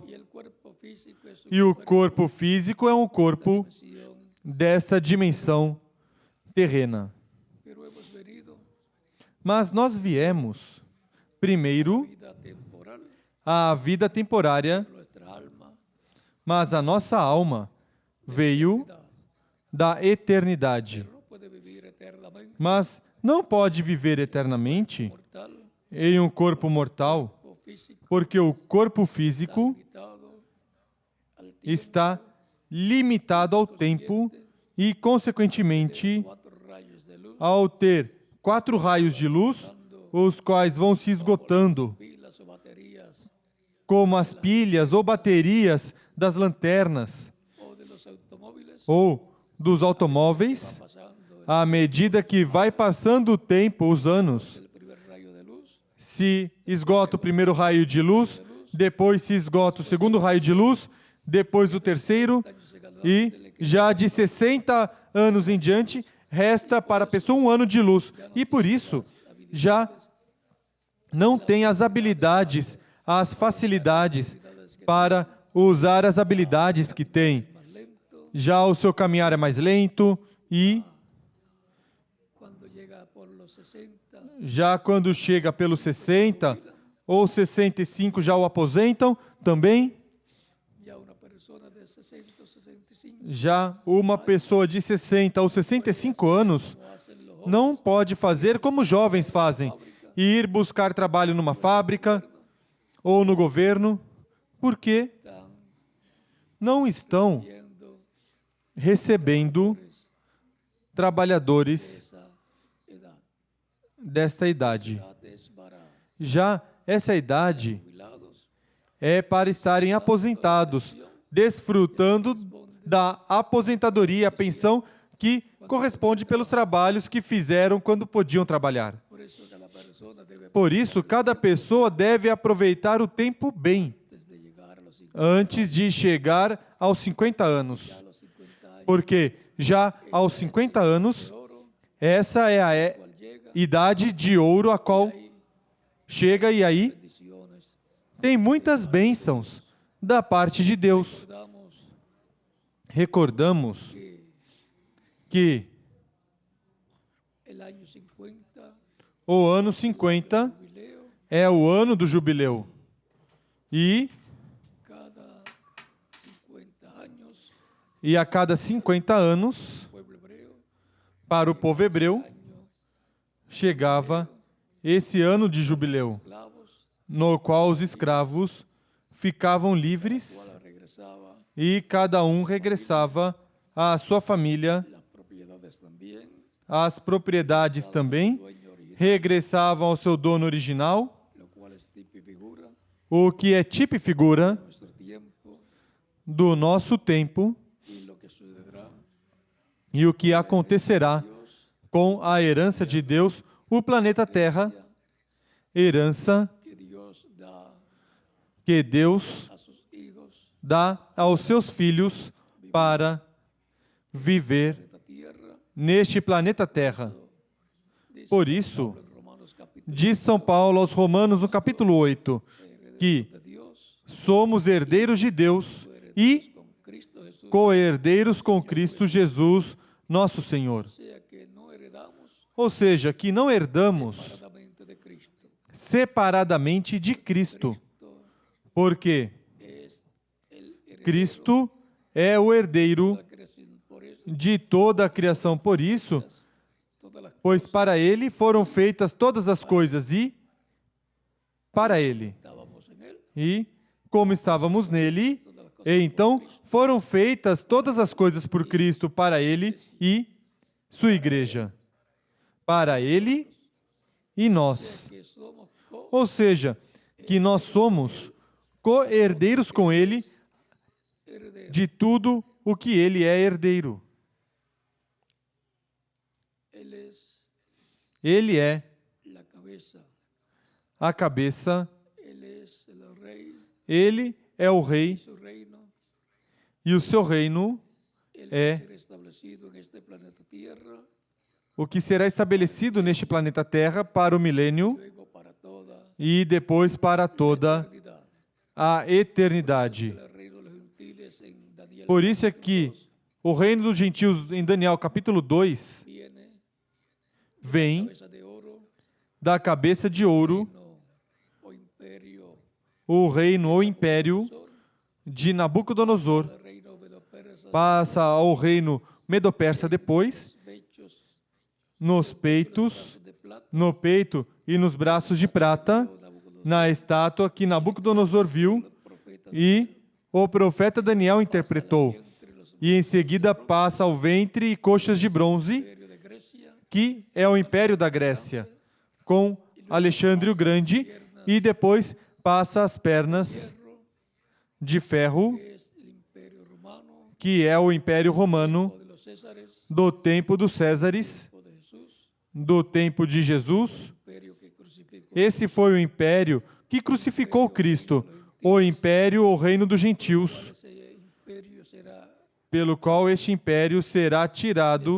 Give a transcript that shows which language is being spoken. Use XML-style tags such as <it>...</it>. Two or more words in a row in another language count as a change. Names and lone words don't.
<es>y el cuerpo físico es un</es> <pt>E o corpo físico é um corpo</pt> <es>dimensión,</es> <pt>dessa dimensão terrena.</pt> <es>pero hemos venido</es> <pt>Mas nós viemos, primeiro,</pt> <es>vida temporal,</es> <pt>à vida temporária,</pt> <es>nuestra alma,</es> <pt>mas a nossa alma veio da eternidade.</pt> <es>no puede vivir eternamente</es> <pt>Mas não pode viver eternamente</pt> <es>mortal</es> <pt>em um corpo mortal,</pt> <es>o físico</es> <pt>porque o corpo físico</pt> <es>limitado al tiempo,</es> <pt>está limitado ao tempo e, consequentemente,</pt> <es>4 rayos de luz,</es> <pt>ao ter 4 raios de luz, os quais vão se esgotando,</pt> <es>pilas o baterías</es> <pt>como as pilhas ou baterias das lanternas</pt> <es>o de los automóviles,</es> <pt>ou dos automóveis,</pt> <es>pasando</es> <pt>à medida que vai passando o tempo, os anos.</pt> <es>el primer rayo de luz,</es> <pt>Se esgota o primeiro raio de luz, depois se esgota o segundo raio de luz, depois o terceiro, e já de 60 anos em diante, resta para a pessoa 1 ano de luz. E por isso, já não tem as habilidades, as facilidades para usar as habilidades que tem. Já o seu caminhar é mais lento e</pt> <es>cuando llega por los 60,</es> <pt>já quando chega pelos 60 ou 65 já o aposentam também.</pt> <es>ya una persona de 60 o 65</es> <pt>Já uma pessoa de 60 ou 65 anos</pt> <es>no hacen los</es> <pt>não pode fazer como os jovens fazem, ir buscar trabalho numa fábrica ou no governo, porque</pt> <es>están</es> <pt>não estão</pt> <es>viendo</es> <pt>recebendo trabalhadores</pt> <es>esa edad.</es> <pt>desta idade.</pt> <es>Edad es para</es> <pt>Já essa idade</pt> <es>jubilados,</es> <pt>é para estarem aposentados, desfrutando da aposentadoria, a pensão que corresponde pelos trabalhos que fizeram quando podiam trabalhar.</pt> <es>por eso cada persona debe</es> <pt>Por isso, cada pessoa deve aproveitar o tempo bem</pt> <es>antes de llegar a los 50</es> <pt>antes de chegar aos 50 anos.</pt> <es>a los 50 años</es> <pt>Porque já aos 50 anos,</pt> <es>de oro,</es> <pt>essa é a</pt> <es>cual llega</es> <pt>idade de ouro a qual chega e aí</pt> <es>bendiciones.</es> <pt>tem muitas bênçãos da parte de Deus.</pt> <es>Damos recordamos que el año 50</es> <pt>o ano 50</pt> <es>jubileo,</es> <pt>é o ano do jubileu. E</pt> <es>cada 50 años,</es> <pt>a cada 50 anos,</pt> <es>el pueblo hebreo,</es> <pt>para o povo hebreu,</pt> <es>año</es> <pt>chegava esse ano de jubileu,</pt> <es>esclavos,</es> <pt>no qual os escravos ficavam livres</pt> <es>cual regresaba</es> <pt>e cada um regressava à sua família,</pt> <es>las propiedades también,</es> <pt>as propriedades também</pt> <es>dueño original,</es> <pt>regressavam ao seu dono original,</pt> <es>lo cual es tipo y figura</es> <pt>o que é tipo e figura</pt> <es>de nuestro tiempo</es> <pt>do nosso tempo</pt> <es>y lo que sucederá.</es> <pt>e o que acontecerá</pt> <es>Dios,</es> <pt>com a herança de Deus, o planeta Terra, herança</pt> <es>que Dios</es> <pt>que Deus</pt> <es>da a sus hijos</es> <pt>dá aos seus filhos para viver</pt> <es>esta tierra.</es> <pt>neste planeta Terra.</pt> <es>Dice</es> <pt>Por isso,</pt> <es>en Romanos capítulo</es> <pt>diz São Paulo aos Romanos, no capítulo 8, que</pt> <es>de Dios,</es> <pt>somos herdeiros de Deus e</pt> <es>con Cristo Jesús,</es> <pt>co-herdeiros com Cristo Jesus, nosso Senhor.</pt> <es>o sea que no heredamos</es> <pt>Ou seja, que não herdamos</pt> <es>separadamente de Cristo.</es> <pt>separadamente de Cristo, porque</pt> <es>Es el heredero</es> <pt>Cristo é o herdeiro</pt> <es>de la creación. Por eso,</es> <pt>de toda a criação. Por isso,</pt> <es>todas las</es> <pt>pois para Ele foram feitas todas as coisas e para Ele.</pt> <es>estábamos en Él,</es> <pt>E como estávamos nele, então foram feitas todas as coisas por Cristo para Ele e sua igreja. Para Ele e nós.</pt> <es>que somos</es> <pt>Ou seja, que nós somos co-herdeiros com Ele</pt> <es>co-herederos.</es> <pt>de tudo o que Ele é herdeiro.</pt> <es>Él es</es> <pt>Ele é</pt> <es>la cabeza,</es> <pt>a cabeça,</pt> <es>Él es el rey,</es> <pt>Ele é o rei</pt> <es>su reino,</es> <pt>e o seu reino</pt> <es>Él</es> <pt>É.</pt> <es>va a ser establecido en este planeta Tierra,</es> <pt>o que será estabelecido neste planeta Terra para o milênio</pt> <es>luego para toda</es> <pt>e depois para toda</pt> <es>eternidad.</es> <pt>a eternidade.</pt> <es>El reino de los gentiles en Daniel</es> <pt>Por isso é que</pt> <es>capítulo 2</es> <pt>o reino dos gentios, em Daniel capítulo 2,</pt> <es>viene</es> <pt>vem</pt> <es>cabeza de oro,</es> <pt>da cabeça de ouro,</pt> <es>reino o imperio</es> <pt>o reino ou império</pt> <es>Sol,</es> <pt>de Nabucodonosor,</pt> <es>el reino medo-persa,</es> <pt>passa ao reino medo-persa depois,</pt> <es>pechos</es> <pt>nos peitos,</pt> <es>de plata,</es> <pt>no peito e nos braços de prata,</pt> <es>Nabucodonosor,</es> <pt>na estátua que Nabucodonosor viu</pt> <es>profeta</es> <pt>e o profeta Daniel interpretou.</pt> <es>entre los</es> <pt>E em seguida passa ao ventre e coxas de bronze,</pt> <es>imperios de Grecia,</es> <pt>que é o Império da Grécia, com Alexandre o Grande, e depois passa às pernas de ferro,</pt> <es>que es el imperio romano,</es> <pt>que é o Império Romano,</pt> <es>o de los Césares,</es> <pt>do tempo dos Césares,</pt> <es>o de Jesús,</es> <pt>do tempo de Jesus.</pt> <es>imperio que crucificó</es> <pt>Esse foi o império que crucificou Cristo, o império ou reino dos gentios,</pt> <es>ese imperio será</es> <pt>pelo qual este império será tirado</pt>